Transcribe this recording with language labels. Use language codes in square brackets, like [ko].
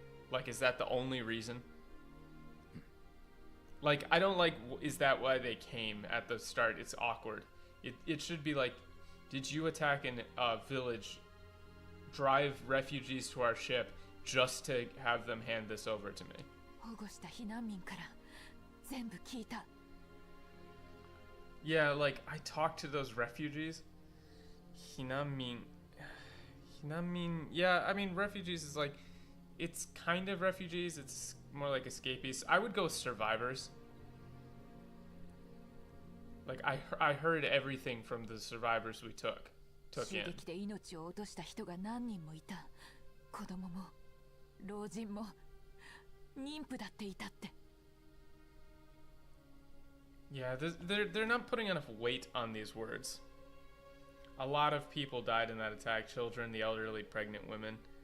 [en] Like, is that the only reason? Like, I don't like, is that why they came at the start? It's awkward. It should be like, did you attack a village, drive refugees to our ship just to have them hand this over to me? [ja] 保護した避難民から全部聞いた。 [en] Yeah, like, I talked to those refugees. Hinamin. Yeah, I mean, refugees is like, it's kind of refugees. It's more like escapees. I would go with survivors. Like, I heard everything from the survivors we took [ja] 襲 [en] in. [ja] 撃で命を落とした人が何人もいた。子供も老人も妊婦だっていたって。 [en] Yeah, they're not putting enough weight on these words. A lot of people died in that attack. Children, the elderly, pregnant women.